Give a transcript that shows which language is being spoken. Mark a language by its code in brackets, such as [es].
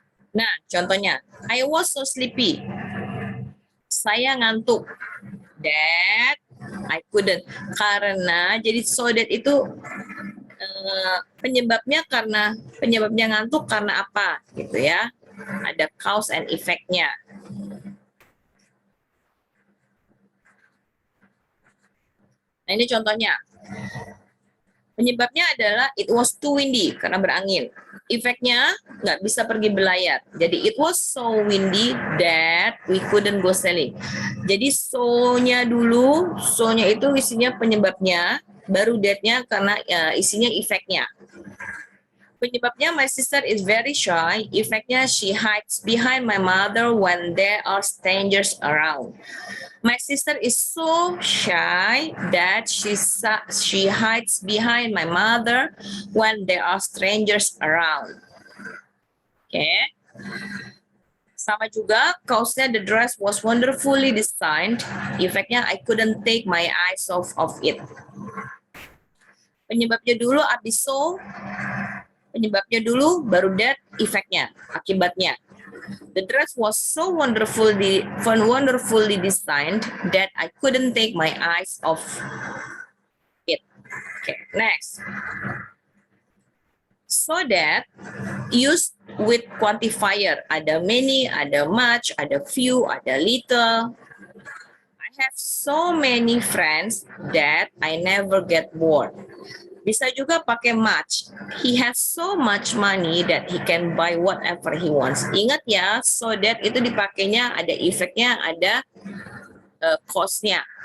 [en] Nah, contohnya, I was so sleepy. [id] Saya ngantuk. [en] That I couldn't. [id] Karena jadi so that itu penyebabnya ngantuk karena apa gitu ya. Ada cause and effect-nya. Nah, ini contohnya. Penyebabnya adalah [en] it was too windy [id] karena berangin. Efeknya nggak bisa pergi berlayar. [en] Jadi it was so windy that we couldn't go sailing. [id] Jadi so-nya dulu, so-nya itu isinya penyebabnya, baru that-nya karena isinya efeknya. [en] Penyebabnya my sister is very shy. Efeknya she hides behind my mother when there are strangers around. My sister is so shy that she hides behind my mother when there are strangers around. Oke. Sama juga, cause-nya the dress was wonderfully designed. Efeknya I couldn't take my eyes off of it. [id] Penyebabnya dulu abis so, penyebabnya dulu baru that, efeknya, akibatnya. [en] The dress was so wonderfully designed that I couldn't take my eyes off it. Okay, next. So that used with quantifier. [id] Ada many, ada much, ada few, ada little. [en] I have so many friends that I never get bored. [id] Bisa juga pakai much. [en] He has so much money that he can buy whatever he wants. [id] Ingat ya, so that itu dipakainya ada efeknya, ada cause-nya.